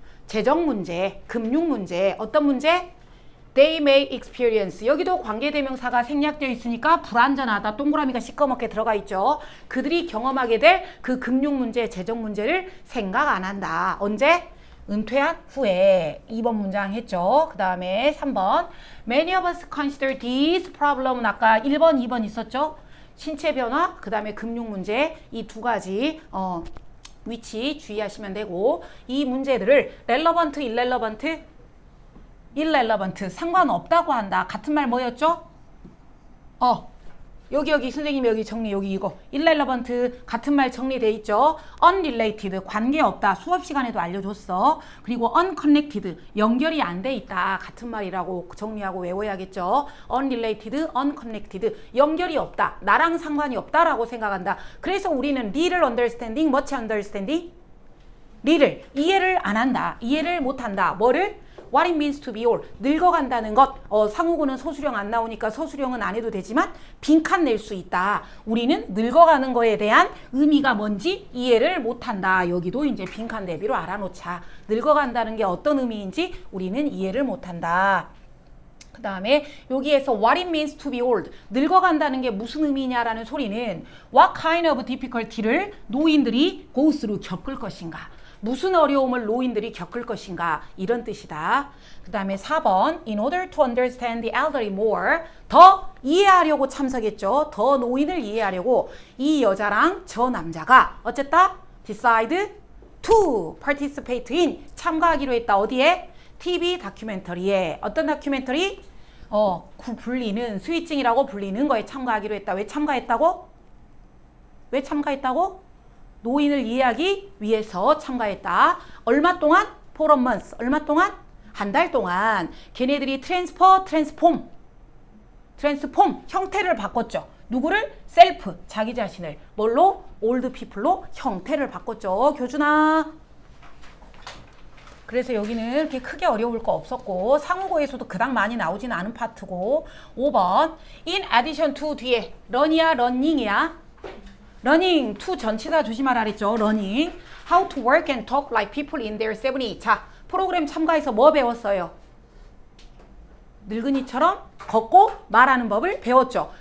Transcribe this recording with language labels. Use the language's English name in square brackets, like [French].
[Korean] 재정 문제, 금융 문제. 어떤 문제? [English] They may experience. [Korean] 여기도 관계대명사가 생략되어 있으니까 불안전하다. 동그라미가 시꺼멓게 들어가 있죠. 그들이 경험하게 될 그 금융 문제, 재정 문제를 생각 안 한다. 언제? 은퇴한 후에. 2번 문장 했죠. 그 다음에 3번. [English] Many of us consider this problem [Korean] 은 아까 1번, 2번 있었죠. 신체 변화, 그 다음에 금융 문제. 이 두 가지 위치 주의하시면 되고 이 문제들을 relevant, irrelevant, irrelevant 상관없다고 한다. 같은 말 뭐였죠? 여기 선생님 여기 정리 여기 이거 irrelevant 같은 말 정리돼 있죠. unrelated 관계없다. 수업 시간에도 알려줬어. 그리고 unconnected 연결이 안 돼 있다. 같은 말이라고 정리하고 외워야겠죠. unrelated, unconnected 연결이 없다. 나랑 상관이 없다라고 생각한다. 그래서 우리는 little understanding, much understanding little 이해를 안 한다. 이해를 못 한다. 뭐를? [English] What it means to be old. [Korean] 늙어간다는 것. 상호구는 소수령 안 나오니까 소수령은 안 해도 되지만 빈칸 낼 수 있다. 우리는 늙어가는 거에 대한 의미가 뭔지 이해를 못한다. 여기도 이제 빈칸 대비로 알아놓자. 늙어간다는 게 어떤 의미인지 우리는 이해를 못한다. 그 다음에 여기에서 [English] what it means to be old. [Korean] 늙어간다는 게 무슨 의미냐라는 소리는 [English] what kind of difficulty [Korean] 를 노인들이 go through 겪을 것인가. 무슨 어려움을 노인들이 겪을 것인가 이런 뜻이다. [English] 그 다음에 4번 In order to understand the elderly more [Korean] 더 이해하려고 참석했죠. 더 노인을 이해하려고 이 여자랑 저 남자가 어쨌다? [English] Decide to participate in [Korean] 참가하기로 했다. 어디에? TV 다큐멘터리에. 어떤 다큐멘터리? 불리는 스위칭이라고 불리는 거에 참가하기로 했다. 왜 참가했다고? 왜 참가했다고? 노인을 이해하기 위해서 참가했다. 얼마 동안? [English] For a month. [Korean] 얼마 동안? 한 달 동안 걔네들이 트랜스폼 형태를 바꿨죠. 누구를? 셀프, 자기 자신을. 뭘로? 올드 피플로 형태를 바꿨죠. 교준아. 그래서 여기는 그렇게 크게 어려울 거 없었고 상호고에서도 그닥 많이 나오진 않은 파트고 5번 [English] in addition to [Korean] 뒤에 run이야 running이야 running to 전치사 조심하라 그랬죠. [English] running how to work and talk like people in their 70s. [Korean] 자 프로그램 참가해서 뭐 배웠어요? 늙은이처럼 걷고 말하는 법을 배웠죠.